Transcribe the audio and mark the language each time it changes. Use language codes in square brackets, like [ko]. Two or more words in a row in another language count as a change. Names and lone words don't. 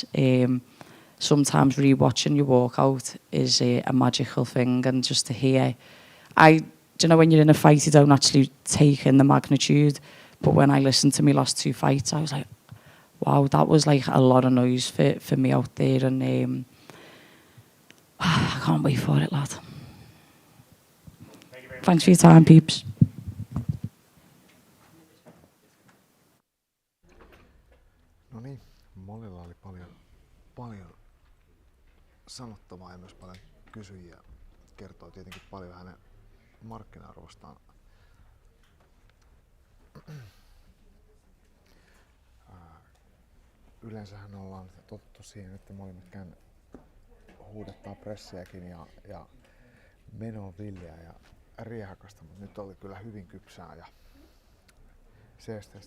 [en] Sometimes rewatching your walkout is a magical thing, and just to hear, do you know, when you're in a fight you don't actually take in the magnitude, but when I listened to my last two fights I was like, wow, that was like a lot of noise for me out there, and I can't wait for it, lad. Thanks for your time, peeps. [fi] No niin, Mollilla oli paljon sanottavaa ja myös paljon kysyjiä. Kertoo tietenkin paljon hänen markkina-arvostaan. Yleensähän ollaan totuttu siihen, että Molly McCann huudettaa pressiäkin ja meno on villiä ja riehakasta, mutta nyt oli kyllä hyvin kypsää ja seesteistä.